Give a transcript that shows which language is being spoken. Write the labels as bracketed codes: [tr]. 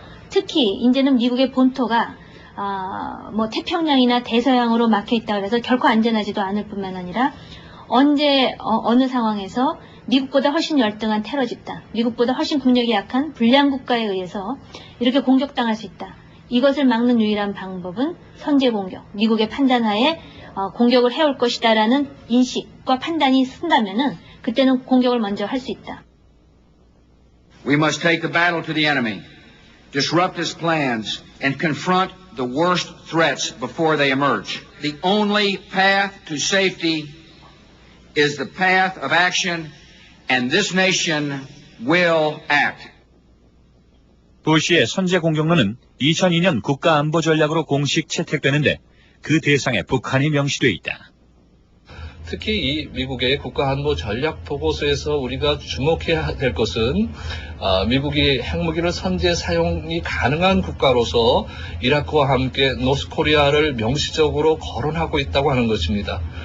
[ko] 특히 이제는 미국의 본토가 뭐 태평양이나 대서양으로 막혀 있다 그래서 결코 안전하지도 않을 뿐만 아니라 언제 어느 상황에서 미국보다 훨씬 열등한 테러 집단, 미국보다 훨씬 국력이 약한 불량 국가에 의해서 이렇게 공격당할 수 있다. 이것을 막는 유일한 방법은 선제 공격, 미국의 판단하에 공격을 해올 것이다라는 인식과 판단이 쓴다면은 그때는 공격을 먼저 할 수 있다. [en] We must take the battle to the enemy, disrupt his plans, and confront the worst threats before they emerge. The only path to safety is the path of action, and this nation will act. [ko] 부시의 선제 공격론은 2002년 국가안보 전략으로 공식 채택되는데 그 대상에 북한이 명시돼 있다. 특히 이 미국의 국가안보 전략 보고서에서 우리가 주목해야 될 것은 미국이 핵무기를 선제 사용이 가능한 국가로서 이라크와 함께 노스코리아를 명시적으로 거론하고 있다고 하는 것입니다.